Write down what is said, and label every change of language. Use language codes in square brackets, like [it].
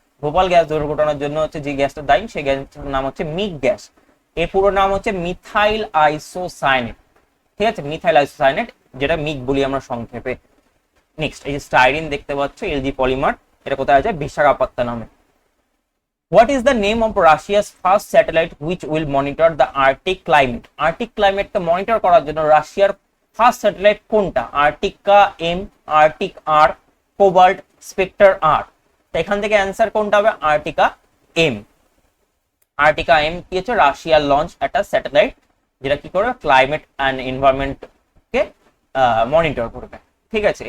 [bn] Bhopal gas দুর্ঘটনার জন্য হচ্ছে যে গ্যাসটা দায়ী, সেই গ্যাসটার নাম হচ্ছে মিগ গ্যাস। এর পুরো নাম হচ্ছে মিথাইল আইসোসায়ানেট, ঠিক আছে, মিথাইল আইসোসায়ানেট, যেটা মিগ বলি আমরা সংক্ষেপে। নেক্সট, এই যে স্টাইরিন দেখতে পাচ্ছ, এলজি পলিমার, এটা কোথায় আছে? বিশাখাপত্তনমে। [en] What is the name of Russia's first satellite which will monitor the Arctic climate? [bn] Arctic climate K monitor করার জন্য রাশিয়ার ফার্স্ট স্যাটেলাইট কোনটা? আর্টিকা এম, আর্টিক আর, কোবাল্ট, স্পেক্টর আর। তো এখান থেকে অ্যান্সার কোনটা হবে? আর্টিকা এম। আর্টিকা এম কি হচ্ছে, রাশিয়ার লঞ্চ একটা স্যাটেলাইট, যেটা কি করবে, climate and environment K monitor করবে, ঠিক আছে।